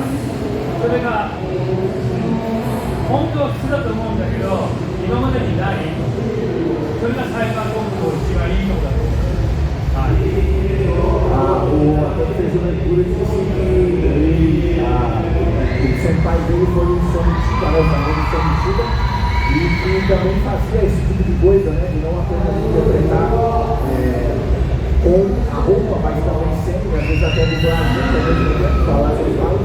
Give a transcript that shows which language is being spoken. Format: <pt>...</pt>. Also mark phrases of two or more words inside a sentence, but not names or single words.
<ja>それが本当は普通だと思うんだけど、今までにない、それがサイバーコンプの一番いいところだと思います。</ja> <pt>O ator fez uma leitura de que o senpai dele foi um somitido e que também fazia esse tipo de coisa, né? De não apenas interpretar com a roupa, mas também sempre, às vezes até dubladinho, também falar seus falas.</pt>